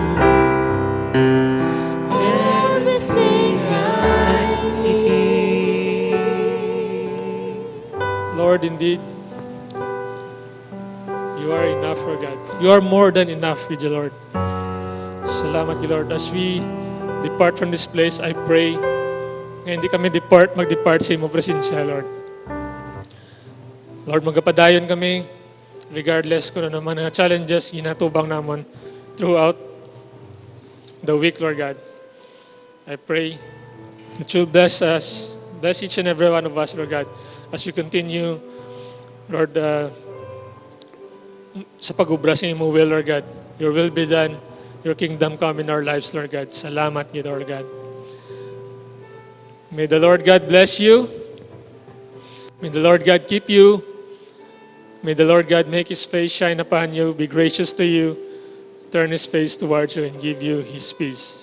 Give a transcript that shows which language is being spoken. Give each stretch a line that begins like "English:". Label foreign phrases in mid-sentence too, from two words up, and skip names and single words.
English: Everything I need. Lord, indeed, you are enough for God. You are more than enough with you, Lord. Salamat, Lord. As we depart from this place, I pray
Hiligaynon: na hindi kami mag-depart sa imo presensya,
English: Lord.
Hiligaynon: Lord, magapadayon kami regardless kung ano naman ang challenges ginatubang namon
English: throughout the week,
Hiligaynon: Lord God.
English: I pray that you'll bless us, bless each and every one of us, Lord God, as we continue, Lord,
Hiligaynon: sa pag-ubra sa imo will, Lord God.
English: Your will be done. Your kingdom come in our lives, Lord God. Salamat, Lord God. May the Lord God bless you. May the Lord God keep you. May the Lord God make His face shine upon you, be gracious to you, turn His face towards you, and give you His peace.